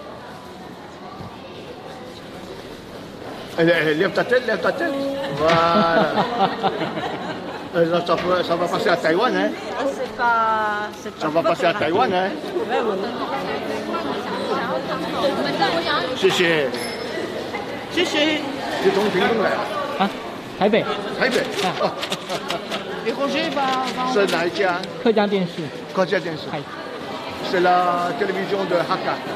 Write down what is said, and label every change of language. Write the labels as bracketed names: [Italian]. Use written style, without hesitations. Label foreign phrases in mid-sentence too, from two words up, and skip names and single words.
[French] Lève ta tête, lève ta tête. Voilà. Ça va passer à Taïwan, hein? Ça va passer à Taïwan, hein? [Chinese] Chiché. Chiché. 是从屏东来啊？台北。台北。是哪一家？客家电视。客家电视。 [French] C'est la télévision de Hakka.